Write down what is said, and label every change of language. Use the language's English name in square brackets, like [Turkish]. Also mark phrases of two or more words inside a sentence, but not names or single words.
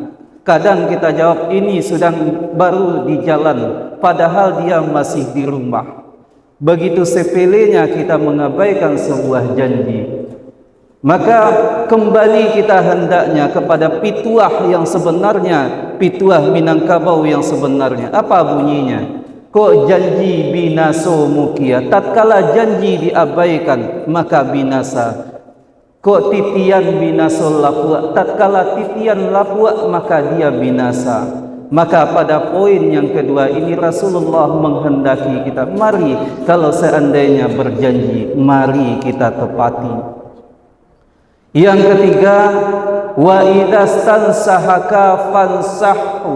[Indonesian] Kadang kita jawab ini sedang baru di jalan, padahal dia masih di rumah. Begitu sepelenya kita mengabaikan sebuah janji. Maka kembali kita hendaknya kepada pituah yang sebenarnya, pituah Minangkabau yang sebenarnya. Apa bunyinya? [Minangkabau] Kok janji binaso mukia, [Indonesian] tatkala janji diabaikan maka binasa. [Minangkabau] Kok titian binaso lapua, [Indonesian] tatkala [Minangkabau] titian lapua [Indonesian] maka dia binasa. Maka pada poin yang kedua ini Rasulullah menghendaki kita, mari kalau seandainya berjanji, mari kita tepati. Yang ketiga, [Arabic] وإذا استنصحك فانصحه.